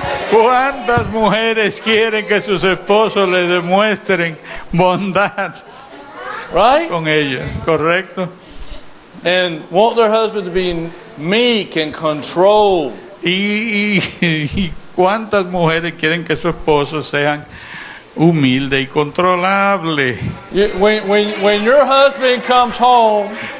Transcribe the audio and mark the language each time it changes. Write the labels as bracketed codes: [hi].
[es] ¿Cuántas mujeres quieren que sus esposos le demuestren bondad [en] Right? [es] con ellas? ¿Correcto? [en] And want their husband to be meek and controlled. [es] Y cuántas mujeres quieren que sus esposos sean humildes y controlables. [en] When your husband comes home,